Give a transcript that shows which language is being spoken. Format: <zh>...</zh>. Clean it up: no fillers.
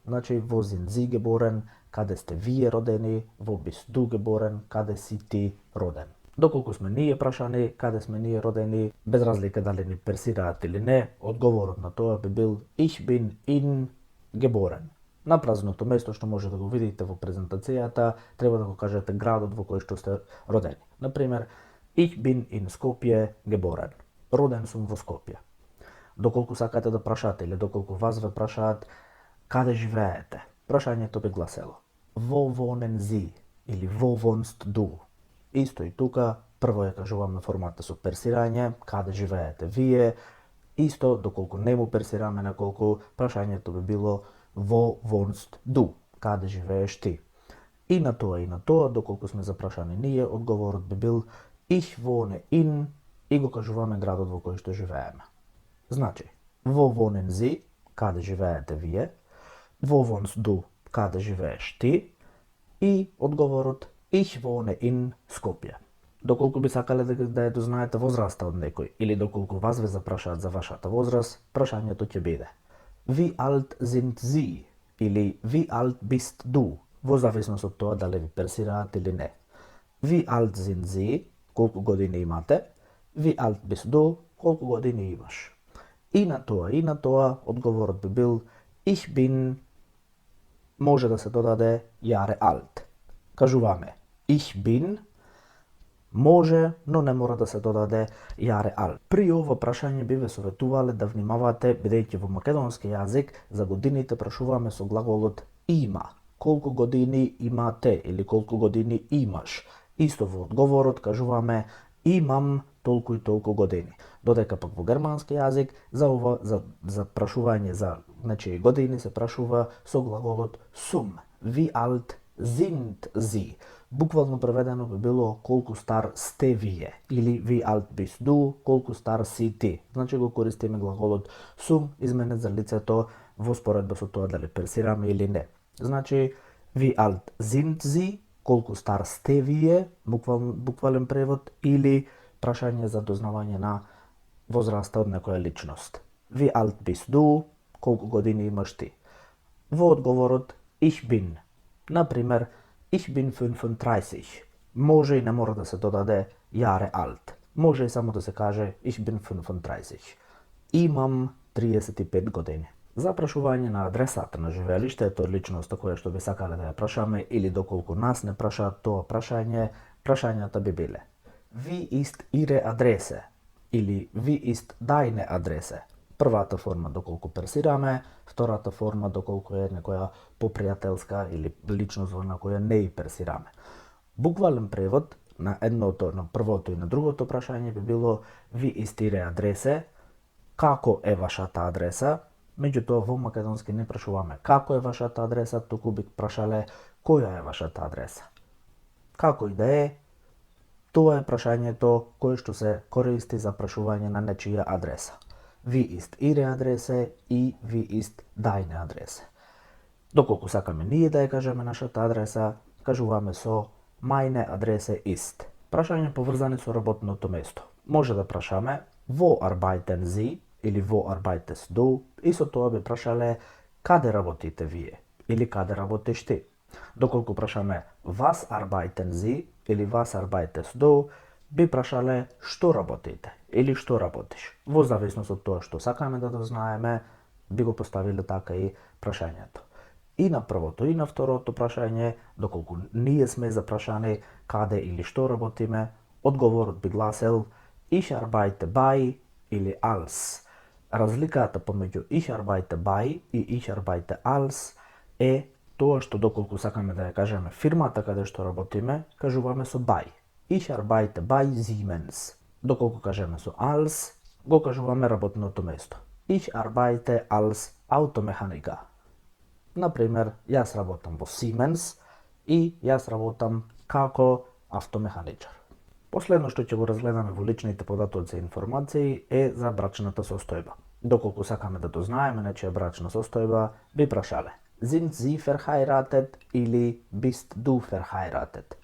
<mk>Значи,</mk> <de>Wo sind Sie geboren,</de> <mk>каде сте вие родени,</mk> <de>Wo bist du geboren,</de> <mk>каде си ти роден. Доколку сме ние прашани каде сме ние родени, без разлика дали ни персираат или не, одговорот на тоа би бил</mk> <de>Ich bin in geboren.</de> <mk>На празното место што може да го видите во презентацијата, треба да го кажете градот во кој што сте родени.</mk> <de>Например, Ich bin in Skopje geboren.</de> <mk>Роден сум во Скопје. Доколку сакате да прашате или доколку вас ве прашаат каде живеете, прашањето би гласело</mk> <de>Wo wohnen Sie</de> <mk>или</mk> <de>Wo wohnst du?</de> <mk>Исто и тука, прво ја кажуваме формата со персирање, каде живеете вие. Исто, доколку не му персираме неколку, прашањето би било</mk> <de>Wo wohnst du?</de> <mk>Каде живееш ти? И на тоа, доколку сме запрашани ние, одговорот би бил</mk> <de>Ich wohne in</de> <mk>и го кажуваме градот во кој што живееме.</mk> <de>Значи, Wo wohnen Sie?</de> <mk>Каде живеете вие?</mk> <de>Wo wohnst du?</de> <mk>Каде живееш ти? И одговорот</mk> <de>Ich wohne in Skopje.</de> <mk>Доколку би сакале да ја дознаете возраста од некој или доколку вас ве запрашаат за вашата возраст, прашањето ќе биде</mk> <de>Wie alt sind Sie? Или Wie alt bist du?</de> <mk>Во зависност од тоа дали ви персираат или не.</mk> <de>Wie alt sind Sie?</de> <mk>Колку години имате?</mk> <de>Wie alt bist du?</de> <mk>Колку години имаш? И на тоа, одговорот би бил</mk> <de>Ich bin,</de> <mk>може да се додаде</mk> <de>Jahre alt.</de> <mk>Кажуваме</mk> <de>Ich bin,</de> <mk>може, но не мора да се додаде</mk> <de>Jahre alt.</de> <mk>При ова прашање би ве советувале да внимавате, бидејќи во македонски јазик за годините прашуваме со глаголот има. Колку години имате или колку години имаш. Исто во одговорот кажуваме имам толку и толку години. Додека пак во германски јазик за прашување за нечии години се прашува со глаголот sum.</mk> <de>Wie alt sind Sie?</de> <mk>Буквално преведено би било колку стар сте вие или</mk> <de>Wie alt bist du?</de> <mk>Колку стар си ти. Значи го користиме глаголот sum изменет за лицето во споредба со тоа дали персираме или не.</mk> <de>Значи Wie alt sind Sie?</de> <mk>Колку стар сте вие, буквален превод, или прашање за дознавање на возраста од некоја личност.</mk> <de>Wie alt bist du?</de> <mk>Колку години имаш ти? Во одговорот</mk> <de>Ich bin. Например, Ich bin 35.</de> <mk>Може и не мора да се додаде</mk> <de>Jahre alt.</de> <mk>Може и само да се каже</mk> <de>Ich bin 35.</de> <mk>Имам 35 години. За прашување на адресата на живеелиштето од личноста која што би сакале да ја прашаме или доколку нас не прашаат тоа прашање, прашањата би биле</mk> <de>Wie ist Ihre Adresse? Или Wie ist deine Adresse?</de> <mk>Првата форма доколку персираме, втората форма доколку е некоја попријателска или личност на која не и персираме. Буквален превод на едното, на првото и на другото прашање би било</mk> <de>Wie ist Ihre Adresse?</de> <mk>Како е вашата адреса? Меѓутоа во македонски не прашуваме како е вашата адреса, туку би прашале која е вашата адреса. Како и да е, тоа е прашањето кое што се користи за прашување на нечија адреса.</mk> <de>Wie ist Ihre Adresse и Wie ist deine Adresse.</de> <mk>Доколку сакаме ние да ја кажеме нашата адреса, кажуваме со</mk> <de>Meine Adresse ist.</de> <mk>Прашање поврзани со работното место. Може да прашаме</mk> <de>Wo arbeiten Sie?</de> <mk>Или</mk> <de>Wo arbeitest du?</de> <mk>И со тоа би прашале каде работите вие? Или каде работиш ти? Доколку прашаме</mk> <de>was arbeiten Sie</de> <mk>или</mk> <de>was arbeitest du,</de> <mk>би прашале што работите или што работиш. Во зависност од тоа што сакаме да дознаеме, би го поставиле така и прашањето. И на првото и на второто прашање, доколку ние сме запрашани каде или што работиме, одговорот би гласел</mk> <de>Ich arbeite bei</de> <mk>или als. Разликата помеѓу</mk> <de>Ich arbeite bei</de> <mk>и</mk> <de>Ich arbeite als</de> <mk>е тоа што доколку сакаме да ја кажеме фирмата каде што работиме, кажуваме со bei.</mk> <de>Ich arbeite bei Siemens.</de> <mk>Доколку кажеме со als, го кажуваме работното место.</mk> <de>Ich arbeite als Automechaniker.</de> <mk>Например, јас работам во Siemens и јас работам како автомеханичар. Последно што ќе го разгледаме во личните податоци и информации е за брачната состојба. Доколку сакаме да дознаеме нечија брачна состојба, би прашале</mk> <de>Sind Sie verheiratet</de> <mk>или</mk> <de>bist du verheiratet?</de>